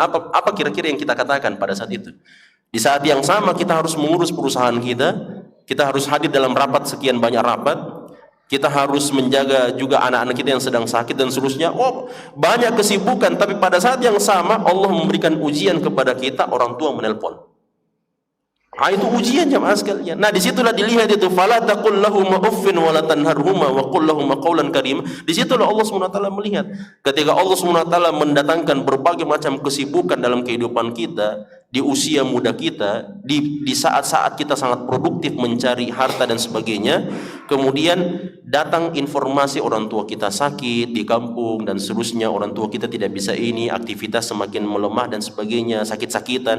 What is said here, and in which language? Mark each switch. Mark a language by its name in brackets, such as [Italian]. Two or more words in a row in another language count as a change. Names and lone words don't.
[Indonesian] Apa kira-kira yang kita katakan pada saat itu? Di saat yang sama kita harus mengurus perusahaan kita harus hadir dalam rapat, sekian banyak rapat, kita harus menjaga juga anak-anak kita yang sedang sakit dan seterusnya. Banyak kesibukan, tapi pada saat yang sama Allah memberikan ujian kepada kita, orang tua menelpon. Itu ujian jemaah sekalian. Nah, disitulah dilihat itu, [Arabic] فلا تقل لهم أف ولا تنهرهما وقل لهم قولا كريم. [Indonesian] Disitulah Allah SWT melihat, ketika Allah SWT mendatangkan berbagai macam kesibukan dalam kehidupan kita, di usia muda kita, di saat-saat kita sangat produktif mencari harta dan sebagainya, kemudian datang informasi orang tua kita sakit di kampung dan seterusnya, orang tua kita tidak bisa ini, aktivitas semakin melemah dan sebagainya, sakit-sakitan.